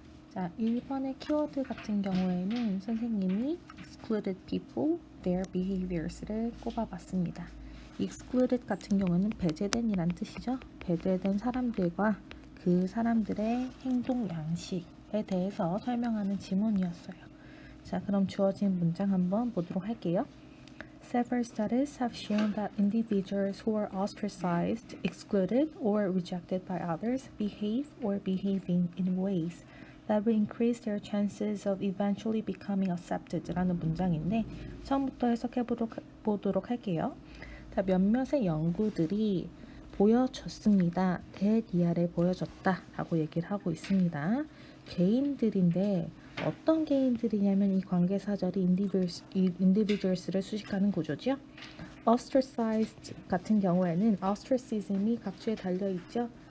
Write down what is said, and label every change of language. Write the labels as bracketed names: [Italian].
[Korean] 자, 1번의 키워드 같은 경우에는 선생님이 [English] excluded people, their behaviors [Korean] 를 꼽아봤습니다. excluded 같은 경우는 배제된 이란 뜻이죠. 배제된 사람들과 그 사람들의 행동 양식에 대해서 설명하는 지문이었어요. 자, 그럼 주어진 문장 한번 보도록 할게요. [English] Several studies have shown that individuals who are ostracized, excluded, or rejected by others behave or behaving in ways that will increase their chances of eventually becoming accepted [Korean] 라는 문장인데 처음부터 해석해 보도록 할게요. 자, 몇몇의 연구들이 보여줬습니다. 대리아를 보여줬다 라고 얘기를 하고 있습니다. 개인들인데 어떤 개인들이냐면 이 관계사절이 individuals를 수식하는 구조죠. ostracized 같은 경우에는 ostracism이 각주에 달려있죠.